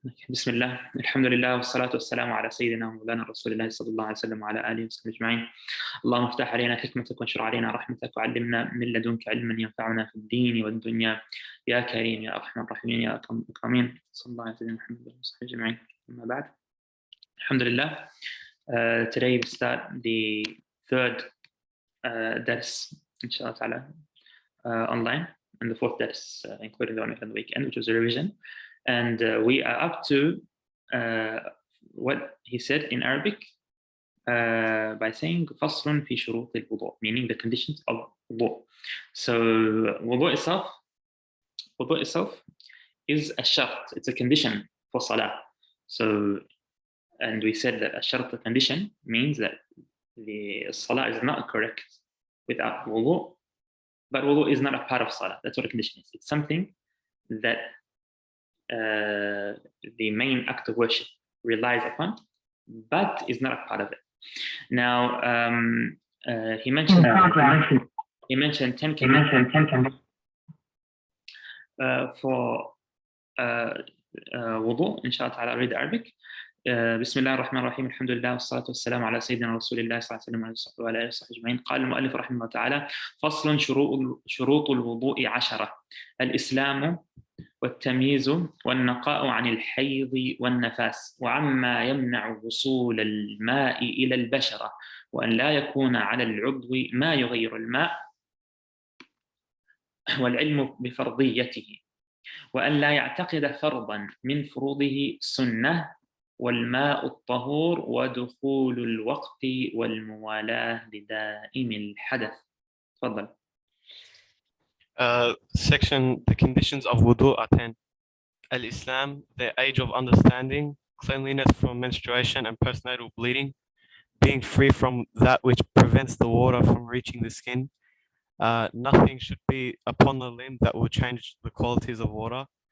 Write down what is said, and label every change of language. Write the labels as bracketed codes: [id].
[ar] بسم الله، الحمد لله والصلاة والسلام على سيدنا ومولانا رسول الله صلى الله عليه وسلم وعلى آله وصحبه أجمعين. اللهم افتح علينا حكمتك وانشر علينا رحمتك وعلمنا من لدنك علما ينفعنا في الدين والدنيا يا كريم يا أرحم الراحمين يا أكرم الأكرمين. صلى الله على سيدنا محمد وصحبه أجمعين. أما بعد. الحمد لله. [en] Today we start the third dars, inshallah ta'ala, online, and the fourth dars, including the one on the weekend, which was a revision. And we are up to what he said in Arabic by saying [ar] فصل في شروط الوضوء, [en] meaning the conditions of wudu. So wudu itself is a shart, it's a condition for salah. So, and we said that a shart, a condition, means that the salah is not correct without wudu, but wudu is not a part of salah. That's what a condition is. It's something that the main act of worship relies upon, but is not a part of it. Now, he mentioned 10 conditions for wudu. Inshallah ta'ala, read Arabic. [ar] بسم الله الرحمن الرحيم الحمد لله والصلاة والسلام على سيدنا رسول الله صلى الله عليه وسلم وعلى آله وصحبه أجمعين. قال المؤلف رحمه الله تعالى: فصل شروط الوضوء 10: الإسلام والتمييز والنقاء عن الحيض والنفاس وعما يمنع وصول الماء إلى البشرة وأن لا يكون على العضو ما يغير الماء والعلم بفرضيته وأن لا يعتقد فرضا من فروضه سنة والماء الطهور ودخول الوقت والموالاة لدائم الحدث. تفضل. [en] Section, the conditions of wudu are 10. Al-Islam, the age of understanding, cleanliness from menstruation and postnatal bleeding, being free from that which prevents the water from reaching the skin. Nothing should be upon the limb that will change the qualities of water.